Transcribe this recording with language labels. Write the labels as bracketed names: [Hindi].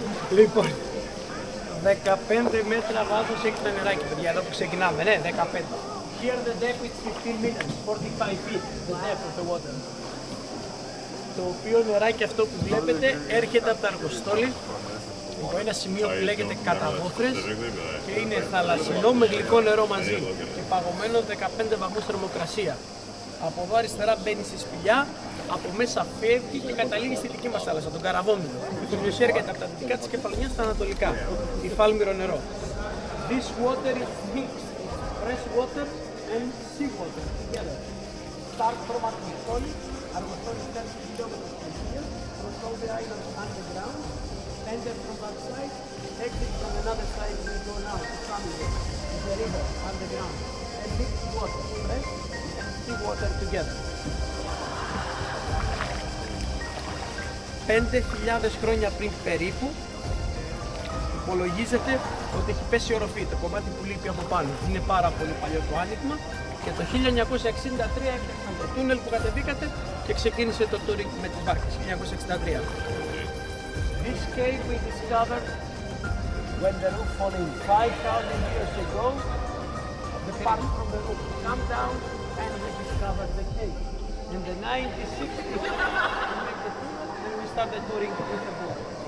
[Greek] Λοιπόν, 15 μέτρα βάθος έχει το νεράκι, παιδιά, εδώ που ξεκινάμε, ναι, 15. [English] Here the depth is 15 meters, 45 feet, the depth of the water. [Greek] Το οποίο νεράκι αυτό που βλέπετε έρχεται από το αργοστόλι, από ένα σημείο που λέγεται καταβόθρες και είναι θαλασσινό με γλυκό νερό μαζί και παγωμένο 15 βαθμούς θερμοκρασία. Από εδώ αριστερά μπαίνει στη σπηλιά, από μέσα φεύγει και καταλήγει στη δική μας θάλασσα, τον Καραβόμιλο. Το οποίο έρχεται από τα δυτικά της Κεφαλονιάς στα ανατολικά, υφάλμυρο νερό. [English] This water is mixed, fresh water and sea water together. Start from Aργοστόλι, Αργοστόλι 30 kilometers from here, cross all the islands underground, enter from that side, exit from another side we go now to Family, the river underground, and mixed water, fresh and sea water together. [Greek] 5.000 χρόνια πριν περίπου υπολογίζεται ότι έχει πέσει η οροφή, το κομμάτι που λείπει από πάνω. Είναι πάρα πολύ παλιό το άνοιγμα και το 1963 έφτιαξαν το τούνελ που κατεβήκατε και ξεκίνησε το touring με τις βάρκες, 1963. [English] This cave we discovered when the roof fell in 5,000 years ago. The part from the roof come down and we discovered the cave. In the 1960s we made the tunnel and we started touring with the boat.